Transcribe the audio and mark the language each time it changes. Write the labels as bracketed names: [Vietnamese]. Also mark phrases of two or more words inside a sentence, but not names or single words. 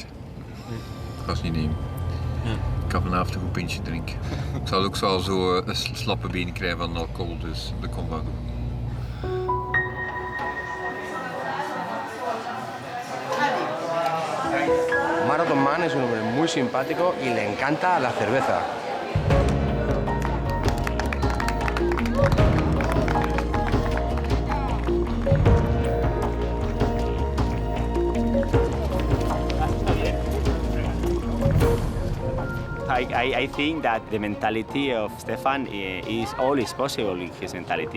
[Dutch] Ik ga ze niet nemen. Ik ga vanavond een goed pintje drinken. Ik zal ook wel zo een slappe benen krijgen van alcohol, dus dat komt wel goed. [Spanish] Marathonman es un hombre muy simpático y le encanta la cerveza. [English] I think that the mentality of Stefaan is all is possible in his mentality.